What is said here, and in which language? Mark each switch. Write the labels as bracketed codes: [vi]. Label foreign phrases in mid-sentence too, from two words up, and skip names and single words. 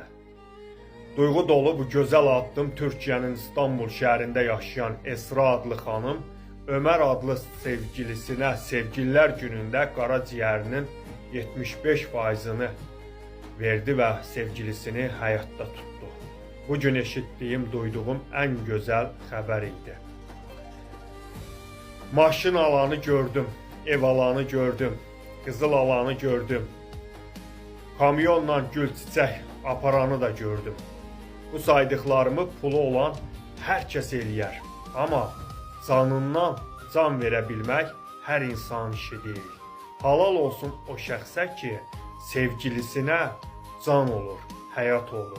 [tr] Duygu dolu bu güzel addım Türkiye'nin İstanbul şehrinde yaşayan Esra adlı hanım, Ömer adlı sevgilisine sevgililer gününde karaciğerinin 75%'ını verdi ve sevgilisini hayatta tuttu. Bugün eşittiğim, duyduğum en güzel haber idi. [az] Maşın alanı gördüm, ev alanı gördüm, qızıl alanı gördüm. Kamyonla gül çiçək aparanı da gördüm. Bu saydıqlarımı pulu olan hər kəs eləyər. Amma canından can verə bilmək hər insan işi deyil. Halal olsun o şəxsə ki, sevgilisinə can olur, həyat olur.